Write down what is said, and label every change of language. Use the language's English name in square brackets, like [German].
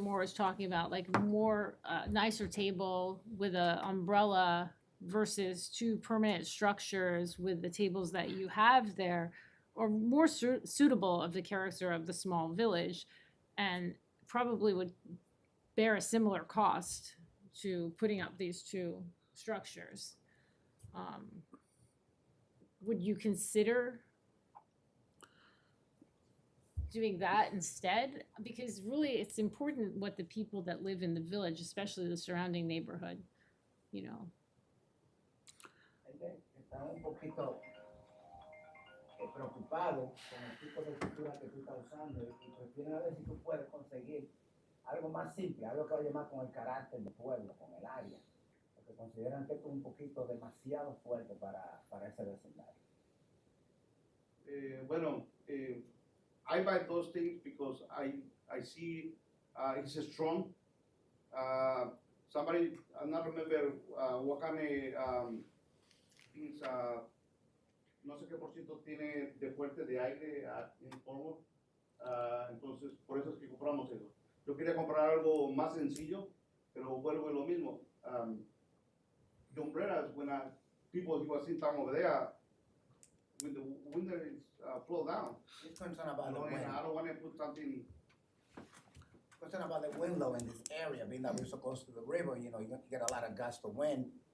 [English] Moore was talking about, like more nicer table with a umbrella versus 2 permanent structures with the tables that you have there, or more suitable of the character of the small village, and probably would bear a similar cost to putting up these 2 structures. Would you consider doing that instead, because really it's important what the people that live in the village, especially the surrounding neighborhood, you know. [Spanish] Está un poquito preocupado con el tipo de escritura que tú estás usando y prefieren a ver si tú puedes conseguir algo más simple, algo que vaya más con el carácter del pueblo, con el área, porque consideran que esto es un poquito demasiado fuerte para ese vecindario. Bueno, I buy those things because I see it's strong. Somebody, I not remember what kind of things, no sé qué por ciento tiene de fuerte de aire en Cornwall. Entonces, por eso es que compramos eso. Yo quería comprar algo más sencillo, pero vuelvo a lo mismo. [English] The umbrellas, when people who are sitting down over there, when the window is flow down, He's concerned about the and wind. I don't want to put something. Concerned about the wind low in this area, being that we're so close to the river, you know, you get a lot of gust of wind.